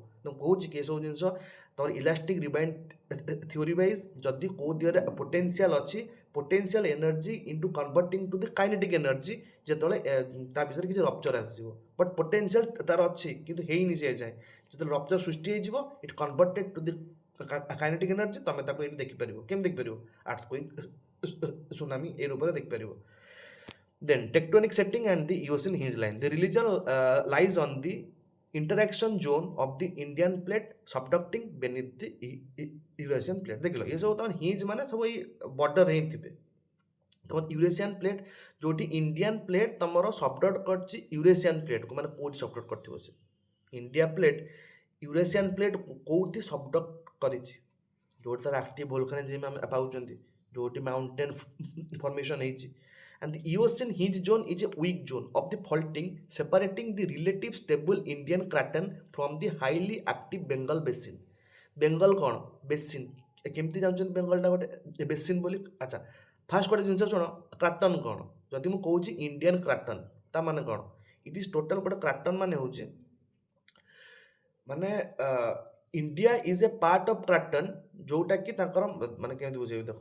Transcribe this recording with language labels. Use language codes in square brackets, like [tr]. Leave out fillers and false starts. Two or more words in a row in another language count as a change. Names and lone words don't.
[or] ମୁଁ କହୁଛି କି ଏସବୁ ଜିନିଷ ତୁମର [en] elastic rebound theory wise [or] ଯଦି କେଉଁ ଦିହରେ ପୋଟେନ୍ସିଆଲ ଅଛି, [en] potential energy into converting to the kinetic energy, [or] ଯେତେବେଳେ ତା ବିଷୟରେ କିଛି ରପ୍ଚର ଆସିବ। ବଟ୍ ପୋଟେନ୍ସିଆଲ ତାର ଅଛି କିନ୍ତୁ ହେଇନି ସେ ଯାଏଁ। ଯେତେବେଳେ ରପ୍ଚର ସୃଷ୍ଟି ହେଇଯିବ, [en] it converted to the kinetic energy, [or] ତୁମେ ତାକୁ ଏଇଠି ଦେଖିପାରିବ। କେମିତି ଦେଖିପାରିବ? ଆର୍ଥକ୍ୱେକ୍, ସୁନାମି এই রূপে ଦେଖିପାରିବ। [en] Then tectonic setting and the Eocene hinge line. The religion lies on the interaction zone of the Indian plate subducting beneath the Eurasian plate. [or] ଦେଖିଲ ଏ ସବୁ ତମ ହିଞ୍ଜ ମାନେ ସବୁ ଏଇ ବର୍ଡର ହିଁ ଥିବେ। ତମ ୟୁରେସିଆନ୍ ପ୍ଲେଟ୍ ଯେଉଁଠି ଇଣ୍ଡିଆନ୍ ପ୍ଲେଟ୍ ତମର ସବଡଟ୍ କରିଛି ୟୁରେସିଆନ୍ ପ୍ଲେଟ୍କୁ, ମାନେ କେଉଁଠି ସବଡଟ୍ କରିଥିବ ସେ ଇଣ୍ଡିଆ ପ୍ଲେଟ୍ ୟୁରେସିଆନ୍ ପ୍ଲେଟ୍ କେଉଁଠି ସବଡଟ୍ କରିଛି, ଯେଉଁଠି ତାର [en] active volcanism [or] ଆମେ ପାଉଛନ୍ତି, ଯେଉଁଠି [en] mountain formation [or] ହେଇଛି। [en] And the Eocene hinge zone is a weak zone of the faulting, separating the relative stable Indian craton from the highly active Bengal basin. [or] ବେଙ୍ଗଲ କ'ଣ? ବେସିନ୍। କେମିତି ଜାଣୁଛନ୍ତି ବେଙ୍ଗଲଟା ଗୋଟେ ବେସିନ୍ ବୋଲି? ଆଚ୍ଛା, ଫାର୍ଷ୍ଟ ଗୋଟେ ଜିନିଷ ଶୁଣ, କ୍ରାଟନ୍ କ'ଣ? ଯଦି ମୁଁ କହୁଛି ଇଣ୍ଡିଆନ୍ କ୍ରାଟନ୍, ତା ମାନେ କ'ଣ? [en] it is total [or] ଗୋଟେ କ୍ରାଟନ୍ ମାନେ ହେଉଛି ମାନେ [en] India is a part of craton, [or] ଯେଉଁଟାକି ତାଙ୍କର ମାନେ କେମିତି ବୁଝେଇବି ଦେଖ।